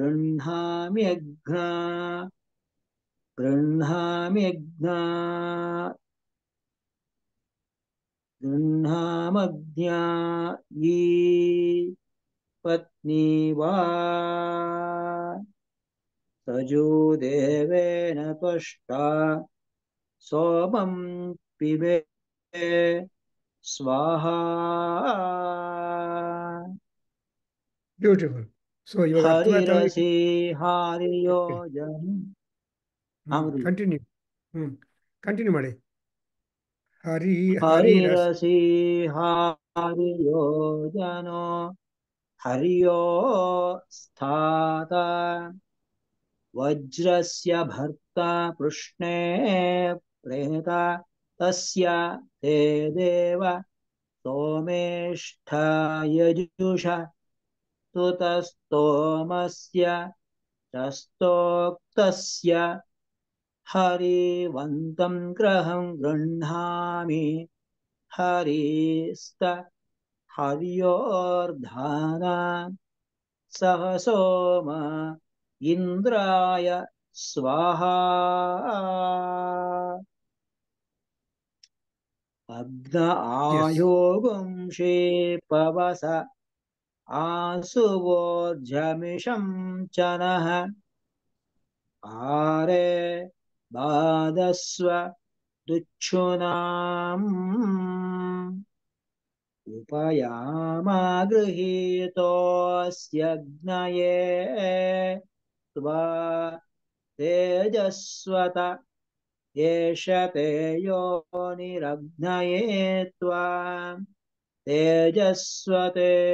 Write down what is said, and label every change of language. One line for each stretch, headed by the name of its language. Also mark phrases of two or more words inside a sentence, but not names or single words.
Sanskrit: ಗೃಹಾಮ್ಯಗ್ನಾ ಪತ್ನಿವಾ ಸಜೋ ದೇವೇನ ತ್ವಷ್ಟಾ ಸೋಮಂ ಪಿಬೆ ಸ್ವಾಹಾ.
English: Beautiful. So you are
Sanskrit: ಹರಿರಸಿ ಹಾರಿಯೋಜನ.
Kannada: ಕಂಟಿನ್ಯೂ ಮಾಡಿ.
Sanskrit: ಹರಿರಸಿ ಹಾರಿಯೋಜನೋ ಹರಿಯೋ ಸ್ಥಾತ ವಜ್ರಸ್ಯ ಭರ್ತ ಪೃಷ್ಣೇ ಪ್ರೇತ ತಸ್ಯ ತೇ ದೇವ ಸೋಮೇಷ್ಠ ಯಜುಷ ತುತಸ್ತೋಮಸ್ಯ ಚಸ್ತೋಕ್ತಸ್ಯ ಹರಿವಂತಂ ಗ್ರಹಂ ಗೃಹಾಮಿ ಹರಿಸ್ತ ಹರ್ಯೋರ್ಧಾನ ಸಹ ಸೋಮ ಇಂದ್ರಾಯ ಸ್ವಾಹಾ. अग्न
English: Yes.
Sanskrit: आयो गुंषे पवस आसुवोर्जमिषं च नः आरे बाधस्व दुच्छुनाम् उपयामागृहीतोऽस्यग्नये त्वा तेजस्वत एष ते योनिरग्नये त्वा तेजस्वते